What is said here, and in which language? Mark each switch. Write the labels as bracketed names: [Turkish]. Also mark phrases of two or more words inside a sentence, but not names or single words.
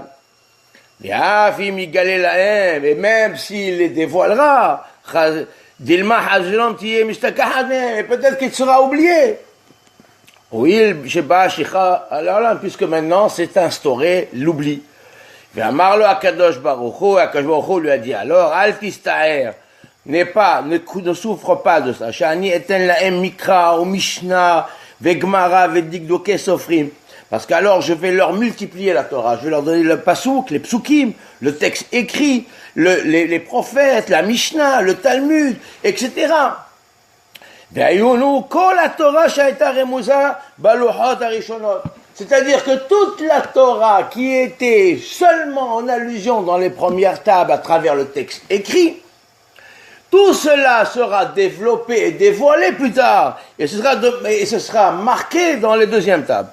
[French] Et même s'il les dévoilera, peut-être qu'il sera oublié. Puisque maintenant c'est instauré l'oubli. [Hebrew] אמר לו הקדוש ברוך הוא [French] lui a dit alors, [Hebrew] אל תצטער, [French] ne souffre pas de ça. [Hebrew] שאני אתן להם מקרא, ומשנה, וגמרא, ודקדוקי סופרים. [French] Parce qu'alors je vais leur multiplier la Torah, je vais leur donner le pasouk, les psukim, le texte écrit, les prophètes, la Mishnah, le Talmud, etc. C'est-à-dire que toute la Torah qui était seulement en allusion dans les premières tables à travers le texte écrit, tout cela sera développé et dévoilé plus tard, et ce sera marqué dans les deuxièmes tables.